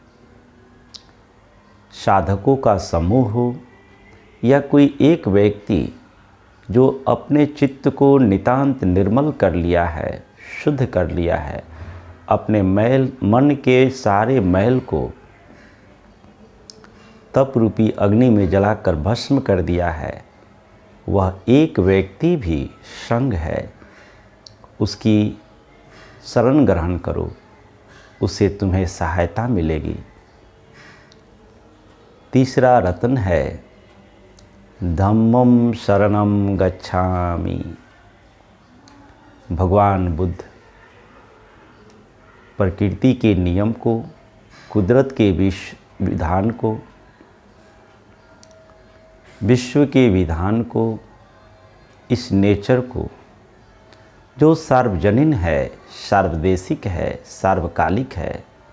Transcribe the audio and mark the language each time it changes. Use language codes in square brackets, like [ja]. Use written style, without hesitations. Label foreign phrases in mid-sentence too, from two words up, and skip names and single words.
[hi] साधकों का समूह हो या कोई एक व्यक्ति जो अपने चित्त को नितांत निर्मल कर लिया है, शुद्ध कर लिया है, अपने मन के सारे मैल को तप रूपी अग्नि में जलाकर भस्म कर दिया है, वह एक व्यक्ति भी संघ है। उसकी शरण ग्रहण करो, उससे तुम्हें सहायता मिलेगी। तीसरा रत्न है [pi] धम्मं शरणं गच्छामि। [hi] भगवान बुद्ध प्रकृति के नियम को, कुदरत के विधान को, विश्व के विधान को, इस नेचर को जो सार्वजनीन है, सार्वदेशिक है, सार्वकालिक है,